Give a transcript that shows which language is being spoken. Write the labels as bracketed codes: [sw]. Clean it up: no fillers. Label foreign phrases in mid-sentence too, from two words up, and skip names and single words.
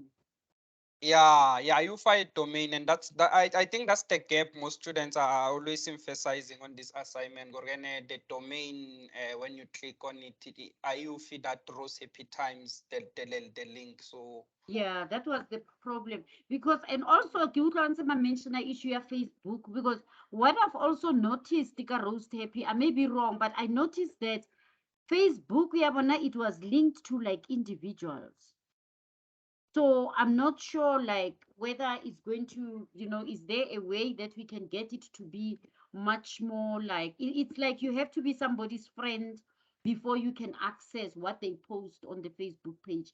[en] Yeah, you find domain, and I think that's the gap most students are always emphasizing on this assignment. The domain, when you click on it, you feed that Rose Happy Times the link. So Yeah, that was the problem. Because, and also, [st] ke utlwa ntse ba [en] mention a issue of Facebook, because what I've also noticed, Tika Roast Happy, I may be wrong, but I noticed that Facebook, it was linked to like individuals. So I'm not sure like whether it's going to, is there a way that we can get it to be much more like it's like you have to be somebody's friend before you can access what they post on the Facebook page.